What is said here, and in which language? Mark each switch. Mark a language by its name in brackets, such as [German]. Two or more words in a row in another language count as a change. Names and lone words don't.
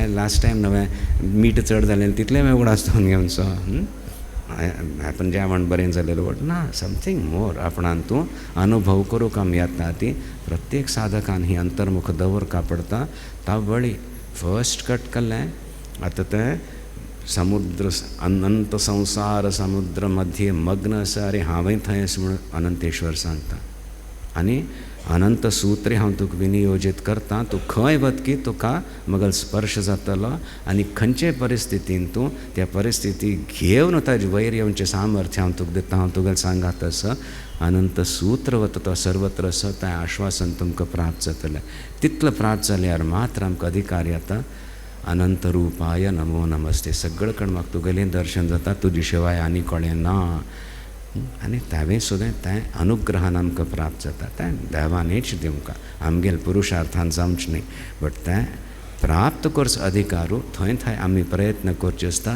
[English] last time [Konkani] नवें मीठ चड जालें तितलें वेगळो आसता घेवनचो. आपण जेवण बरें जालेलें वट ना. [English] something more [Konkani] आपणान तूं अनुभव करूंक आमी येता ती. प्रत्येक साधकान ही अंतर्मुख दवरका पडटा. तावळी [English] first cut [Konkani] केल्लें आतां तें समुद्र अनंत संसार समुद्र मध्ये मग्न आसा. अरे हांवें थंय आसा म्हणून अनंतेश्वर सांगता. आनी अनंत सुत्रे हांव तुका विनियोजीत करता. तूं खंय वतकी तुका मगल स्पर्श जातलो आनी खंयचे परिस्थितीन तूं त्या परिस्थिती घेवन ताजे वयर येवचें सामर्थ्य हांव तुका दिता. हांव तुगेलें सांगात आसा अनंत सूत्र वता तो सर्वत्र आसा तें आश्वासन तुमकां प्राप्त जातलें. तितलें प्राप्त जाल्यार मात्र आमकां अधिकार येता. [Sanskrit] अनंत रूपाय नमो नमस्ते. [Konkani] सगळे कडेन म्हाका तुगेलें दर्शन जाता. तुजे शिवाय आनी कोणें ना. आनी तावें सुद्दां तें अनुग्रहान आमकां प्राप्त जाता. तें देवानेच दिवंका आमगेल पुरुशार्थान जावचें न्ही. बट तें प्राप्त करचो अधिकारू थंय थंय आमी प्रयत्न करचे आसता.